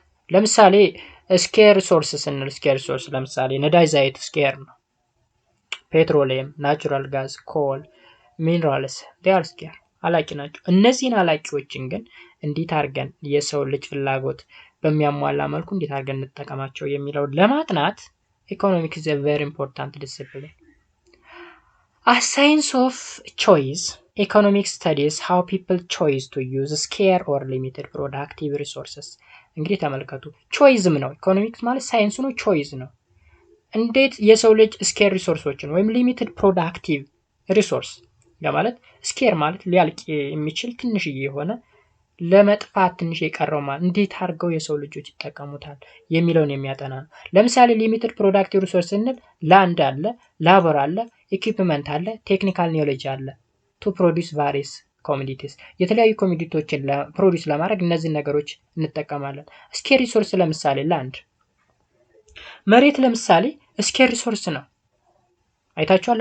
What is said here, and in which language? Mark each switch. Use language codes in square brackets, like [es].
[am] ለምሳሌ ስኬር ሪሶርስ ስንል ስኬር ሪሶርስ ለምሳሌ ነዳጅ ዘይት ስኬር ነው። ፔትሮሊየም፣ ናቹራል ጋዝ፣ ኮል፣ ሚነራልስ ዲያር ስኬር አላቂ ናቸው። እነዚህን አላቂዎችን ግን እንዴት አድርገን የሰው ልጅ ፍላጎት በሚያሟላ መልኩ እንዴት አድርገን እንጠቀማቸው የሚለው ለማጥናት ኢኮኖሚክስ [en] is a very important discipline. As science of choice, economics studies how people choose to use scarce or limited productive resources. [am] እንግዲህ ተመልከቱ፣ ቾይዝም ነው ኢኮኖሚክስ ማለት ሳይንስ ነው፣ ቾይዝ ነው። እንዴት የሰው ልጅ ስኬር ሪሶርሶችን ወይም ሊሚትድ ፕሮዳክቲቭ ሪሶርስ ማለት ስኬር ማለት ሊያልቅ የሚችል ትንሽዬ የሆነ ለመጥፋት ትንሽ የቀረው ማለት እንዴት አድርገው የሰው ልጆች ይጠቀሙታል የሚለውን የሚያጠና ነው። ለምሳሌ ሊሚትድ ፕሮዳክቲቭ ሪሶርስ ስንል ላንድ አለ፣ ላቦር አለ፣ ኢኩዊፕመንት አለ፣ ቴክኒካል ኒዮሎጂ አለ [en] ቱ ፕሮዲዩስ ቫሪየስ ኮሞዲቲስ [am] የተለያዩ ኮሞዲቲዎችን ፕሮዲዩስ ለማድረግ እነዚህን ነገሮች እንጠቀማለን። ስኬር ሪሶርስ ለምሳሌ ላንድ መሬት ለምሳሌ ስኬር ሪሶርስ ነው። አይታችኋል?